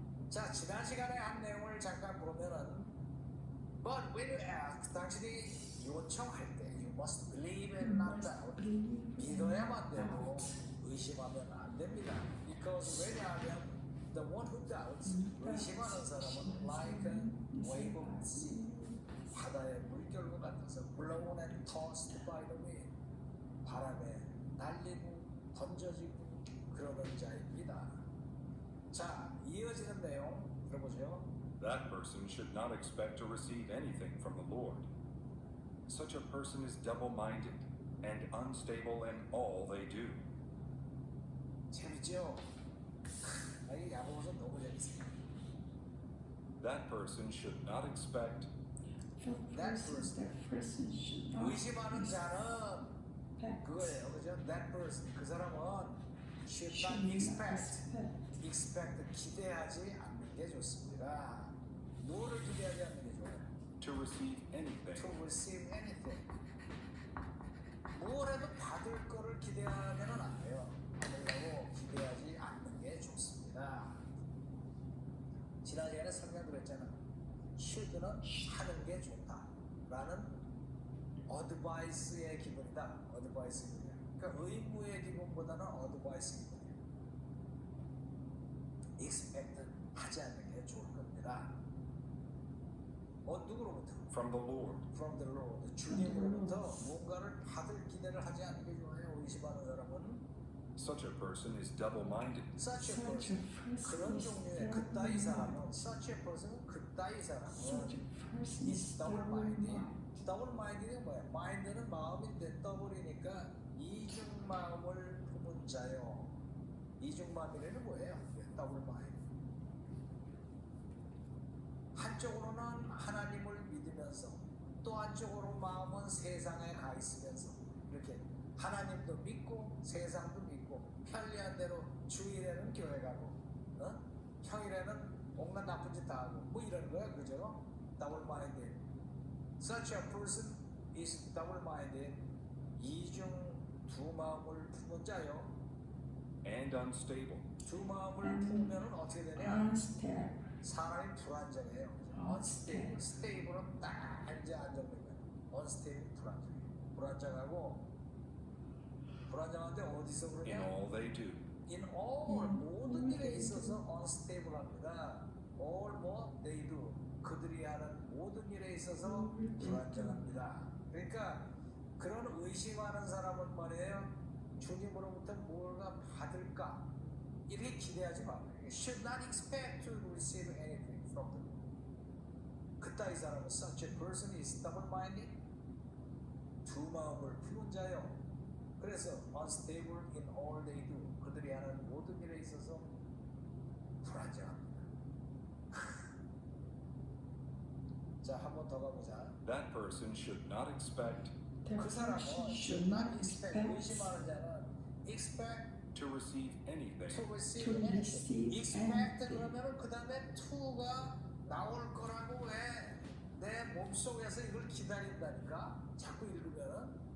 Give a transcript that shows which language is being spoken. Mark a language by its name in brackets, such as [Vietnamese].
[Korean] 자, 지난 시간에 한 내용을 잠깐 보면은 [English] But when you ask, [Korean] 당신이 요청할 때 [English] You must believe and not doubt. [Korean] 믿어야만 되고 의심하면 안 됩니다. [English] Because [Korean] 왜냐하면 [English] the one who doubts [Korean] 의심하는 사람은 [English] like a wave of the sea [Korean] 바다의 물결과 같아서 [English] blown and tossed by the wind [Korean] 바람에 날리고 던져지고 그러는 자입니다. 자, 이어지는 내용 들어보죠. [English] That person should not expect to receive anything from the Lord. Such a person is double-minded and unstable in all they do. [Korean] 재밌죠? 이 야고보서 너무 재밌어요. [English] That person should not expect That person should not [Korean] 의심하는 자는 [English] expect. [Korean] 그거예요, 그죠? [English] That person, [Korean] 그 사람은 [English] should not Should not expect, expect. [Korean] 기대하지 않는 게 좋습니다. 뭐를 기대하지 않는 게 좋아요? [English] to receive anything To receive anything. [Korean] 뭘 해도 받을 거를 기대하면은 안 돼요. 받으려고 기대하지 않는 게 좋습니다. 지난 시간에 설명드렸잖아. should는 하는 게 좋다라는 advice의 기본이다. advice 기본이야. 그러니까 의무의 기본보다는 advice 기본이야. expect 하지 않는 게 좋을 겁니다. 누구로부터? [English] from the Lord. From the Lord. [Korean] 주님으로부터 뭔가를 받을 기대를 하지 않는 게 좋아요. 의심하는 사람은 [English] Such a person is double-minded. such a Such a person. person [Korean] 그런 [English] is [Korean] 종류의 그따위 사람은 [English] double-minded. such a person [Korean] 그따위 사람은 [English] Such a person is is double-minded. double-minded. [Korean] double-minded는 뭐야? mind는 마음인데 더블이니까 이중 마음을 품은 자요. 이중 마음이라는 뭐예요? [English] double-minded. [Korean] 한쪽으로는 하나님을 믿으면서 또 한쪽으로 마음은 세상에 가 있으면서 이렇게 하나님도 믿고 세상도 믿고 편리한 대로 주일에는 교회 가고 평일에는 온갖 나쁜 짓 다 하고 뭐 이러는 거야, 그죠? [English] double minded. Such a person is double minded. [Korean] 이중 두 마음을 품은 자요. [English] And unstable. [Korean] 두 마음을 품으면 어떻게 되냐? [English] Unstable. [Korean] 사람이 불안정해요. unstable, stable은 딱 이제 안정된 거예요. unstable 불안정해. 불안정하고 불안정한데 어디서 [English] In [Korean] 그러냐? [English] all they do. In all [Korean] 모든 일에 있어서 unstable합니다. all 뭐 [English] they do [Korean] 그들이 하는 모든 일에 있어서 불안정합니다. 그러니까 그런 의심하는 사람은 말이에요. 주님으로부터 뭔가 받을까 이렇게 기대하지 마. [English] Should not expect to receive anything from the Lord. [Korean] 그따위 사람은 [English] such a person is double-minded. [Korean] 두 마음을 품은 자요. 그래서 [English] unstable in all they do. [Korean] 그들이 하는 모든 일에 있어서 불안정합니다. 자, 한 번 더 가보자. [English] That person should not expect [Korean] 그 사람은 [English] should not expect [Korean] 의심하는 자는 expect [English] to receive anything to receive To anything. receive expect anything. [Korean] 그러면은 그 다음에 to가 나올 거라고 왜 내 몸속에서 이걸 기다린다니까 자꾸 읽으면은.